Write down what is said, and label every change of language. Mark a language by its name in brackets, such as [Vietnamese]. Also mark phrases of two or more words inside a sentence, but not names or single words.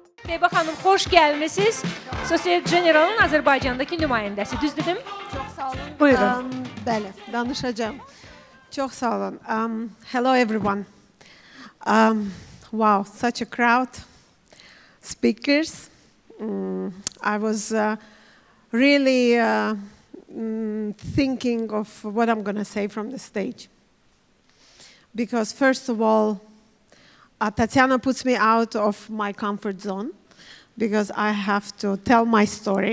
[Azerbaijani] Teyba xanım, xoş gəlmisiniz. Societe General'ın Azərbaycandakı nümayəndəsi, düz dedim? Çok sağ olun. Buyurun. Bəli, danışacağım. Çok sağ olun. [English] Hello everyone. Wow, such a crowd. Speakers. I was really thinking of what I'm going to say from the stage. Because first of all, Tatiana puts me out of my comfort zone because I have to tell my story.